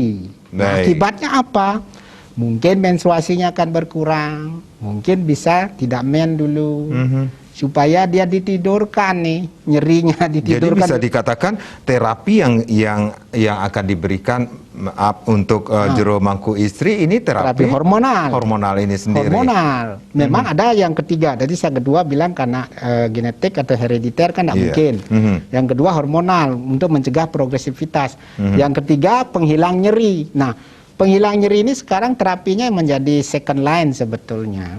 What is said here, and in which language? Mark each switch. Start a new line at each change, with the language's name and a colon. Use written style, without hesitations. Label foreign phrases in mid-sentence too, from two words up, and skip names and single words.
Indonesian: Nah, akibatnya apa? mungkin menstruasinya akan berkurang, mungkin bisa tidak men dulu, supaya dia ditidurkan nih, nyerinya Jadi ditidurkan. bisa dikatakan terapi yang akan diberikan untuk jero mangku istri ini terapi hormonal ini sendiri. Hormonal. Memang ada yang ketiga. Tadi saya kedua bilang karena genetik atau herediter kan tidak mungkin. Yang kedua hormonal untuk mencegah progresivitas. Yang ketiga penghilang nyeri. Nah, penghilang nyeri ini sekarang terapinya menjadi
English: second line
Indonesian: sebetulnya.